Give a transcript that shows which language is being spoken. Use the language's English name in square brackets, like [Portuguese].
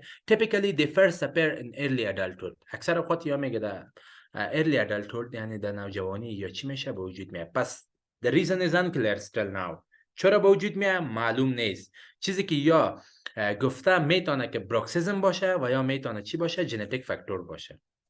[English] Typically they first appear in early adulthood. [Persian] اکثر اوقات یا میگه در early adulthood یعنی در نوجوانی یا چی میشه به وجود میاد. پس [English] the reason is unclear still now. [Persian] چرا به وجود میاد معلوم نیست. چیزی که یا گفته میتونه که بروکسیزم باشه و یا میتونه چی باشه ژنتیک فاکتور باشه.